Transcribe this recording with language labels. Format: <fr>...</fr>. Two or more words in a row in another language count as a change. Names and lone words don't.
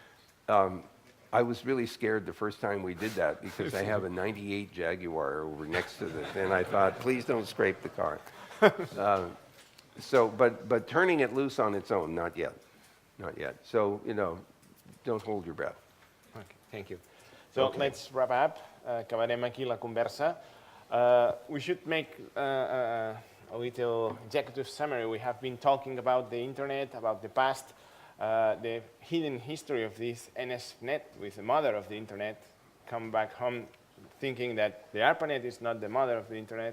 <en>I was really scared the first time we did that because I have a 98 Jaguar over next to this, and I thought, please don't scrape the car. But turning it loose on its own, not yet. So, don't hold your breath. Okay, thank you. So let's wrap up.</en> <ca>Acabarem aquí la conversa.</ca> <en>We should make a little executive summary. We have been talking about the internet, about the past, the hidden history of this NSNet with the mother of the internet. Come back home thinking that the ARPANET is not the mother of the internet.</en>